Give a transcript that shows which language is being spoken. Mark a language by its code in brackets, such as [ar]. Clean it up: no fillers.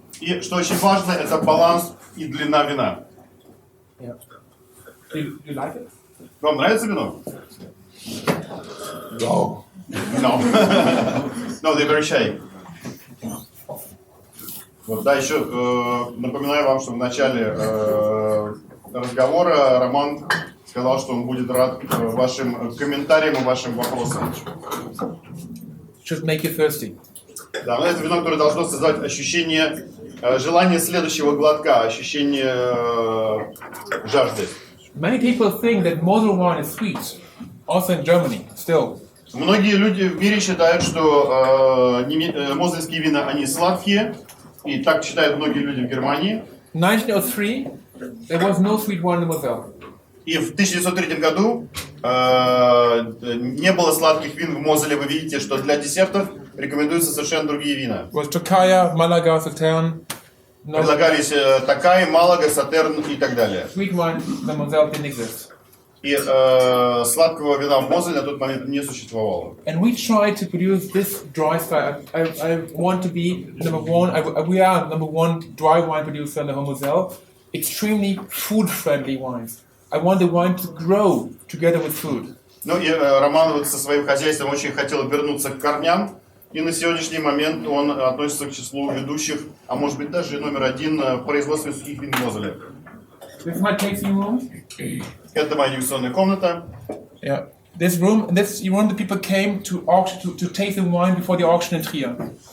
[ru] И что очень важно, это баланс и длина вина. [en] Yeah. Do you like it? [ru] Вам нравится вино? [en] No. No. No, they're very shy. [ru] Вот, да, еще напоминаю вам, что в начале разговора Роман сказал, что он будет рад вашим комментариям и вашим вопросам. [en] Should make you thirsty. [ru] Да, но это вино, которое должно создавать ощущение желания следующего глотка, ощущение жажды. [en] Many people think that Mosel wine is sweet, also in Germany, still. [ru] Многие люди в мире считают, что мозельские вина, они сладкие, и так считают многие люди в Германии. [en] In 1903, there was no sweet wine in Moselle. [ru] И в 1903 году не было сладких вин в Мозеле. Вы видите, что для десертов рекомендуются совершенно другие вина. [en] Was Tokaja, Malaga, Sauternes. [ru] Предлагались Токай, Малага, Сатерн и так далее. [en] Sweet wine, the Moselle didn't exist. [ru] И сладкого вина в Мозеле на тот момент не существовало. [en] And we try to produce this dry style. I want to be number one. We are number one dry wine producer in the Moselle. Extremely food-friendly wines. I want the wine to grow together with food. [ru] Ну и Роман вот со своим хозяйством очень хотел вернуться к корням. И на сегодняшний момент он относится к числу ведущих, а может быть даже номер один в производстве сухих вин в Мозеле. [en] This is my tasting room. [ru] Это моя дегустационная комната. [en] Yeah. This room, the people came to auction to taste the wine before the auction in Trier.